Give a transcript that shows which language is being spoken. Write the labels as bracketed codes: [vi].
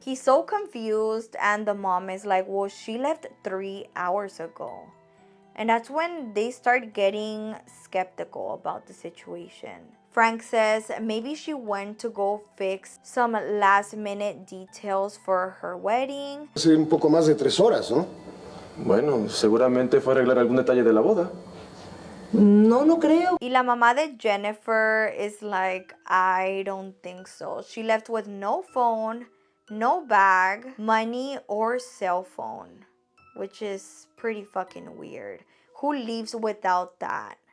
[en] He's so confused and the mom is like, well, she left 3 hours ago. And that's when they start getting skeptical about the situation. Frank says maybe she went to go fix some last minute details for her wedding. [es] Hace un poco más de 3 horas, ¿no? Bueno, seguramente fue a arreglar algún detalle de la boda. No, no creo. Y la mamá de Jennifer [en] is like, I don't think so. She left with no phone, no bag, money, or cell phone. Which is pretty fucking weird. Who leaves without that?